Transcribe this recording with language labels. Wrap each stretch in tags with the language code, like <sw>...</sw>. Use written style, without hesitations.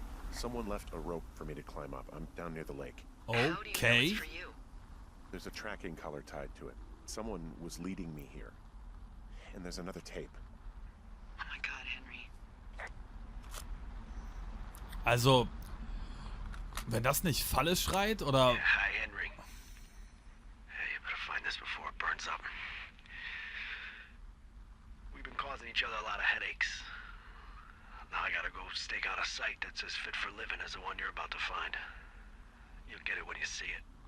<en>Someone left a rope for me to climb up. I'm down near the lake. How do you know it's Okay. for you? There's a tracking collar tied to it. Someone was leading me here. And there's another tape. Oh my god, Henry.</en> <de>Also, wenn das nicht Falle schreit, oder...</de> <en>Hi, Henry. Hey, you better find this before it burns up. We've been causing each other a lot of headaches. Now I gotta go stake out a site that's as fit for living as the one you're about to find. You'll get it when you see it.</en>